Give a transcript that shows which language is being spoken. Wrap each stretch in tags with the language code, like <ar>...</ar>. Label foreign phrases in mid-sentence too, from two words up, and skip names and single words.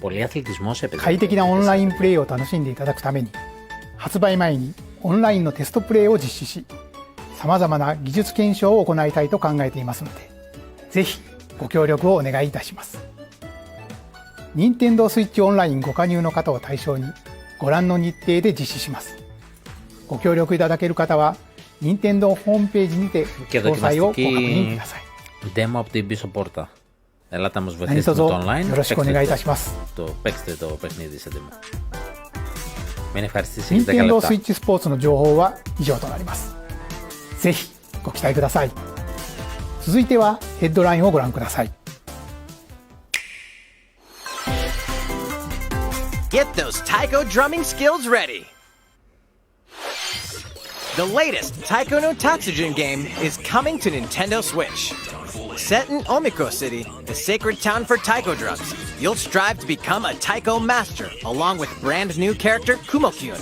<ja>快適なオンラインプレイを楽しんでいただくために、発売前にオンラインのテストプレイを実施し、さまざまな技術検証を行いたいと考えていますので、ぜひご協力をお願いいたします。任天堂スイッチオンラインご加入の方を対象にご覧の日程で実施します。ご協力いただける方は任天堂ホームページにて詳細をご確認ください。</ja> <el>Demo από την πίσω πόρτα. Ελάτε να μας βοηθήσετε με το online.</el> <ja>よろしくお願いいたします。</ja> <el>Παίξτε το παιχνίδι σε demo. Μην ευχαριστήσει για 10</el> <ja>任天堂</ja> <el>λεπτά.</el> <ja>スイッチスポーツの情報は以上となります。ぜひご期待ください。続いてはヘッドラインをご覧ください。</ja> <en>Get those taiko drumming skills ready! The latest Taiko no Tatsujin game is coming to Nintendo Switch. Set in Omikro City, the sacred town for taiko drums, you'll strive to become a taiko master along with brand new character Kumo-kyun.</en>